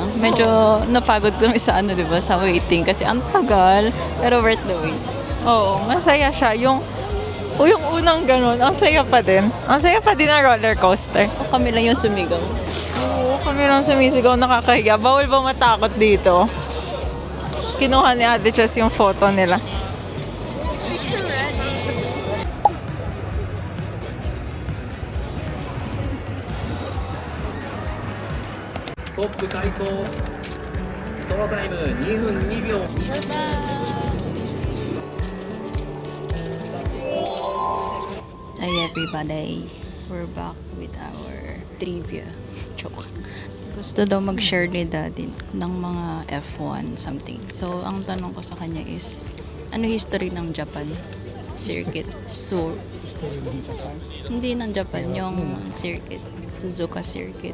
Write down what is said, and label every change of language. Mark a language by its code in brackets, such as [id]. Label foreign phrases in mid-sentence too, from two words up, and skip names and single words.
[tl] Medyo napagod kami sa ano, diba, sa waiting kasi ang tagal, pero [en] worth the wait. [tl] Oo, masaya siya. Yung unang ganun, ang saya pa din. Ang saya pa din ang [en] roller coaster. [tl] Kami lang yung sumigaw. Oo, kami lang sumisigaw, nakakahiya. Bawal ba matakot dito? Kinuha ni Ate Chess yung photo nila. [ja] トップ快走ソロタイム2分2秒 [en] Hi everybody, we're back with our trivia. Joke. [tl] Gusto daw mag-share ni Daddy ng mga F1 something. So, ang tanong ko sa kanya is, ano history ng Japan circuit? So, History ng Japan. hindi ng Japan, yung circuit. Suzuka circuit.